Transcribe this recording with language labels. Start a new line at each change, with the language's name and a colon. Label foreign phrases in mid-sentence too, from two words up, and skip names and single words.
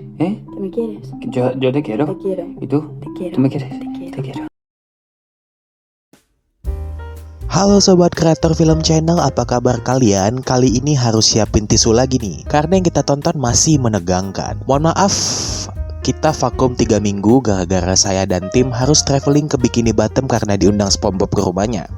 Spanish: ¿Eh? ¿Que me quieres? Yo te quiero. Te quiero. ¿Y tú? Te quiero. ¿Tú me quieres? Te quiero. Te quiero.
Indonesian: Halo Sobat Kreator Film Channel, apa kabar kalian? Kali ini harus siapin tisu lagi nih, karena yang kita tonton masih menegangkan. Mohon maaf, kita vakum 3 minggu gara-gara saya dan tim harus traveling ke Bikini Bottom karena diundang SpongeBob ke rumahnya.